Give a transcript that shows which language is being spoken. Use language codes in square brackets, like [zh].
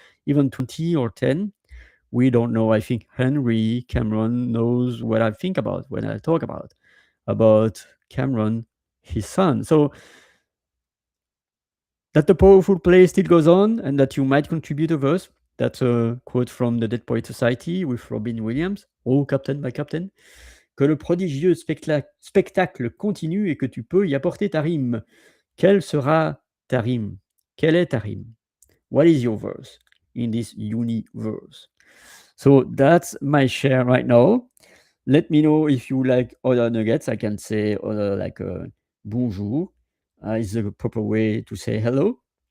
[en] Even 20 or 10, we don't know. I think Henry Cameron knows what I think about when I talk about Cameron, his son. So that the powerful play still goes on and that you might contribute a verse. That's a quote from the Dead Poet Society with Robin Williams. Oh, Captain, my Captain. [fr] Que le prodigieux spectacle continue et que tu peux y apporter ta rime. Quelle sera ta rime? Quelle est ta rime? [en] What is your verse in this universe? So that's my share right now. Let me know if you like other nuggets. I can say other like bonjour is the proper way to say hello.